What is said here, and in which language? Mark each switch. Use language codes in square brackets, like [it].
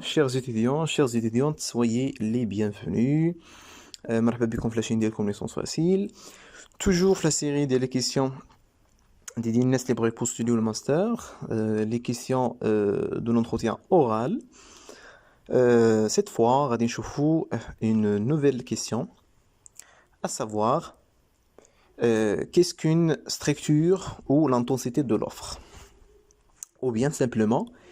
[fr] Chers étudiants, chères étudiantes, soyez les bienvenus. [ar] مرحبا بكم في لاشين ديالكم ليسونس فاسيل. [fr] Toujours في la série des questions dédiées [ar] الناس اللي بغاو يبوستوليو الماستر, [fr] les questions de l'entretien oral. Cette fois, [ar] غادي نشوفوا [fr] une nouvelle question, à savoir qu'est-ce qu'une structure ou l'intensité de l'offre, ou bien simplement